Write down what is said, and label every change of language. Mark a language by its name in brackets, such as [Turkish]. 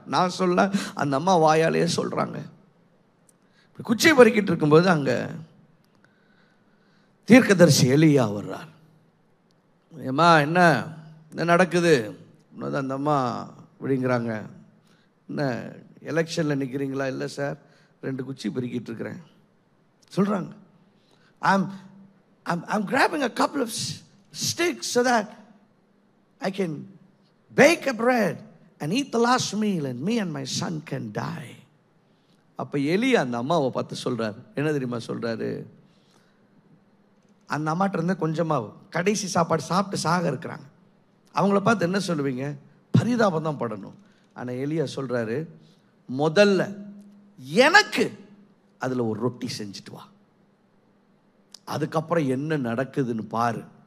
[Tamil] நான் சொல்ல, அந்த அம்மா வாயாலேயே சொல்றாங்க. குச்சியை பறிக்கிட்டு இருக்கும்போது அங்க தீர்க்கதரிசி எலியா வர்றார். ஏம்மா என்ன நடக்குது? அந்த அம்மா விடுங்கிறாங்க. என்ன எலெக்ஷன்ல நிற்கிறீங்களா? இல்லை சார், 2 குச்சி பறிக்கிட்டு இருக்கிறேன் சொல்றாங்க. [English] I'm grabbing a couple of sticks so that I can bake a bread and eat the last meal and me and my son can die. [Tamil] அப்போ எலியா அந்த அம்மாவை பார்த்து சொல்கிறார், என்ன தெரியுமா சொல்கிறாரு? அந்த அம்மாட்ட இருந்து கொஞ்சமாவும் கடைசி சாப்பாடு சாப்பிட்டு சாக இருக்கிறாங்க. அவங்கள பார்த்து என்ன சொல்லுவீங்க? பரிதாபம் தான் படணும். ஆனால் எலியா சொல்கிறாரு, முதல்ல எனக்கு அதில் ஒரு ரொட்டி செஞ்சுட்டு வா, அதுக்கப்புறம் என்ன நடக்குதுன்னு பாரு.